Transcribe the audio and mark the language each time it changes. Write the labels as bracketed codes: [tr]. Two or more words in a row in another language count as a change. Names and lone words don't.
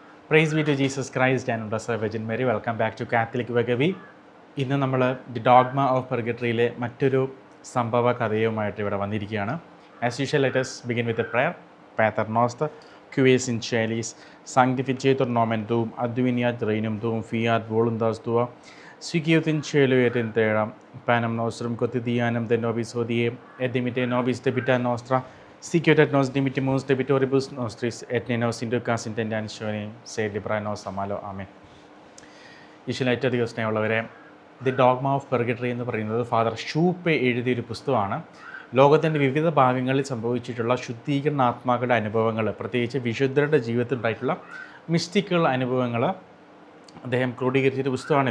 [en] Praise be to Jesus Christ and Blessed Virgin Mary. Welcome back to Catholic Vakavi. [ml] ഇന്ന് നമ്മൾ ദി ഡോഗ്മ ഓഫ് പെർഗട്ടറിയിലെ മറ്റൊരു സംഭവ കഥയുമായിട്ട് ഇവിടെ വന്നിരിക്കുകയാണ്. [en] As usual let us begin with a prayer. [la] Pater noster, qui es in celis, sanctificetur nomen tuum, adveniat regnum tuum, fiat voluntas tua, sicut in cielo et in terra, panem nostrum quotidianum de nobis hodie, et dimitte nobis debita nostra, sicut et nos dimittimus debitoribus nostris, et ne nos inducas in tentationem, sed libera nos a malo. [ml] ആമേൻ. ഈശോയിൽ ഏറ്റവും സ്നേഹമുള്ളവരെ, ദി ഡോഗ്മ ഓഫ് പെർഗട്ടറി എന്ന് പറയുന്നത് ഫാദർ ഷൂപ്പെ എഴുതിയൊരു പുസ്തകമാണ്. ലോകത്തിൻ്റെ വിവിധ ഭാഗങ്ങളിൽ സംഭവിച്ചിട്ടുള്ള ശുദ്ധീകരണാത്മാക്കളുടെ അനുഭവങ്ങൾ, പ്രത്യേകിച്ച് വിശുദ്ധരുടെ ജീവിതത്തിൽ ഉണ്ടായിട്ടുള്ള മിസ്റ്റിക്കൽ അനുഭവങ്ങൾ അദ്ദേഹം ക്രോഡീകരിച്ചൊരു പുസ്തകമാണിത്.